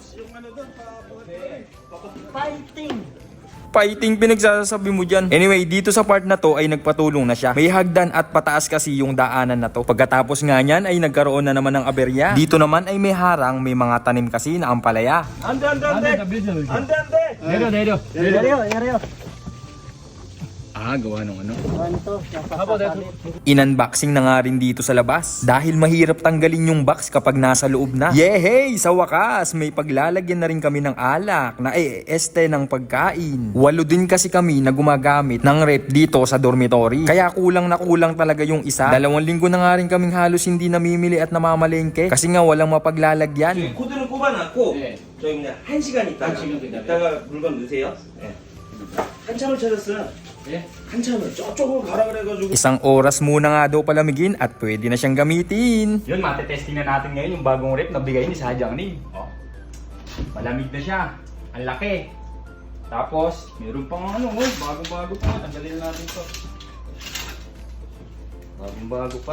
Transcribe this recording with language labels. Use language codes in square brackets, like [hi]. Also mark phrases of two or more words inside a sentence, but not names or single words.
[tl] Fighting pinagsasabi mo dyan. Anyway, dito sa part na to ay nagpatulong na siya. May hagdan at pataas kasi yung daanan na to. Pagkatapos nga niyan ay nagkaroon na naman ng aberya. Dito naman ay may harang, may mga tanim kasi na ampalaya. [ko] 안돼. 내려. [tl] Gawa nung ano. In-unboxing na nga rin dito sa labas. Dahil mahirap tanggalin yung box kapag nasa loob na. Yehey! Sa wakas, may paglalagyan na rin kami ng alak na este ng pagkain. 8 din kasi kami na gumagamit ng rep dito sa dormitory. Kaya kulang na kulang talaga yung isa. 2 linggo na nga rin kaming halos hindi namimili at namamalengke. Kasi nga walang mapaglalagyan. [ko] 코드를 꼽아놨고 저희 그냥 1시간 있다가 물건 넣으세요. 네. 한참을 찾았어요. 예? 한참을 저쪽으로 가라 그래가지고 [tl] 1 oras muna nga daw palamigin at pwede na siyang gamitin. Yun, matetesting na natin ngayon yung bagong rep na bigay ni Sadyang Nim. Malamig na siya. Ang laki. Tapos, meron pang bagong-bago pa. Tanggalin natin to. Bagong-bago pa.